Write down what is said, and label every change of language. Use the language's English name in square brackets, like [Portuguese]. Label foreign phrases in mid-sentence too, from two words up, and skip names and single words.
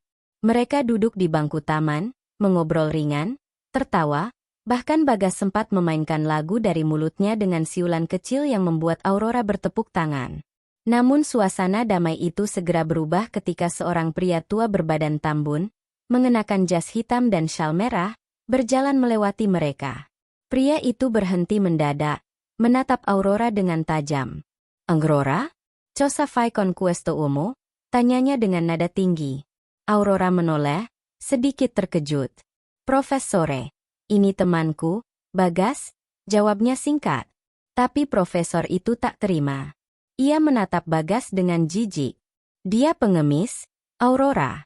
[Indonesian] Mereka duduk di bangku taman, mengobrol ringan, tertawa, bahkan Bagas sempat memainkan lagu dari mulutnya dengan siulan kecil yang membuat Aurora bertepuk tangan. Namun suasana damai itu segera berubah ketika seorang pria tua berbadan tambun, mengenakan jas hitam dan syal merah, berjalan melewati mereka. Pria itu berhenti mendadak, menatap Aurora dengan tajam. [Italian] "Aurora? Cosa fai con questo uomo?" [Indonesian] tanyanya dengan nada tinggi. Aurora menoleh, sedikit terkejut. "Profesore, ini temanku, Bagas," jawabnya singkat. Tapi profesor itu tak terima. Ia menatap Bagas dengan jijik. "Dia pengemis, Aurora.